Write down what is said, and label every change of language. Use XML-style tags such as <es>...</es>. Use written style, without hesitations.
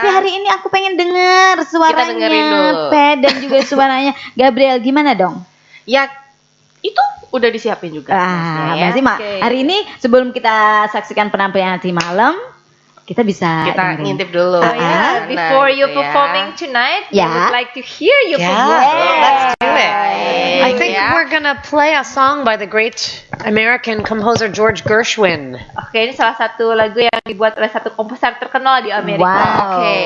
<id>Tapi hari ini aku pengen dengar suaranya Pat dan juga suaranya Gabrielle. Gimana dong? Ya itu udah disiapin juga. Hari ini sebelum kita saksikan penampilan nanti malam, kita bisa ngintip dulu.</id> <en>Before you performing tonight, we would like to hear you perform. Let's do it. I think we're gonna play a song by the great American composer George Gershwin.</en> <id>Oke, ini salah satu lagu yang dibuat oleh satu komposer terkenal di Amerika.</id>